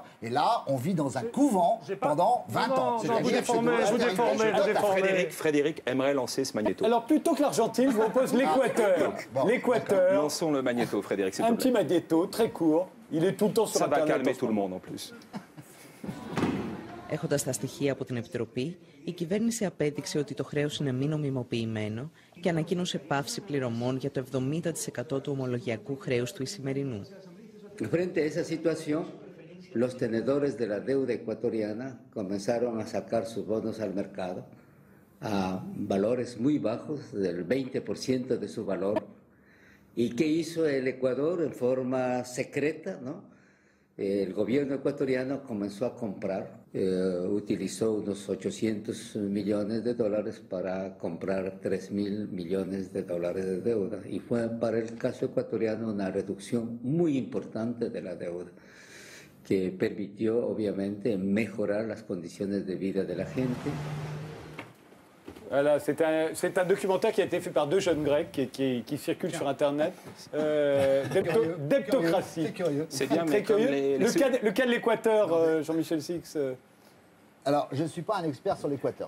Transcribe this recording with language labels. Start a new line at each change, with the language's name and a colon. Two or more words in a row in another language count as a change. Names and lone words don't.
French: Et là, on vit dans un couvent pendant 20 ans. Frédéric aimerait lancer ce magnéto. Alors, plutôt que l'Argentine, je vous propose l'Équateur. L'Équateur. Lançons le magnéto, Frédéric, s'il vous plaît. Un petit magnéto, très court. Il est tout le temps sur Internet. Ça va calmer tout le monde, en plus.
Greek: Έχοντας τα στοιχεία από την Επιτροπή, η κυβέρνηση απέδειξε ότι το χρέος είναι μη νομιμοποιημένο και ανακοίνωσε πάυση πληρωμών για το 70% του ομολογιακού χρέους του Ισημερινού.
Spanish: Frente a esa situación, los tenedores de la deuda ecuatoriana comenzaron a sacar sus bonos al mercado a valores muy bajos, del 20% de su valor. ¿Y qué hizo el Ecuador en forma secreta, ¿no? El gobierno ecuatoriano comenzó a comprar, utilizó unos 800 millones de dólares para comprar 3.000 millones de dólares de deuda. Y fue para el caso ecuatoriano una reducción muy importante de la deuda, que permitió obviamente mejorar las condiciones de vida de la gente.
French: Voilà, c'est un documentaire qui a été fait par 2 jeunes Grecs qui circulent sur Internet. Debtocratie. C'est curieux. C'est bien, Très mais comme curieux. Le cas de l'Équateur, Jean-Michel Six. Alors, je ne suis pas un expert sur l'Équateur.